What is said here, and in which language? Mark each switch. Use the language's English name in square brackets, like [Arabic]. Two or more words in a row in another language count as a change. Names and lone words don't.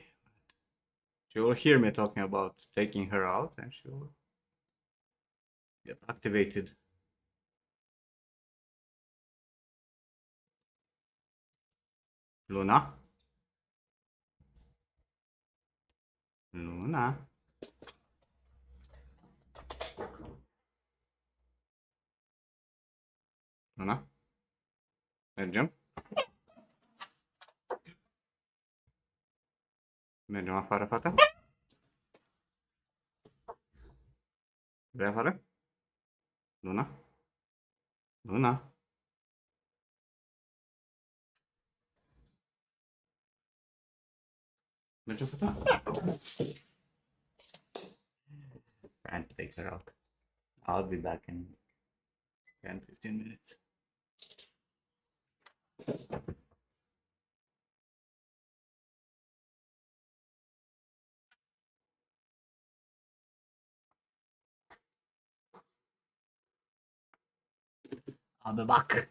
[English] She will hear me talking about taking her out and she will get activated. [Romanian] Luna? Luna? Luna? Mergem? Mergem afară, fata? Vrei afară? Luna? Luna? Mergem, fata? [English] Trying to take her out. I'll be back in 10-15 minutes. I'll be back.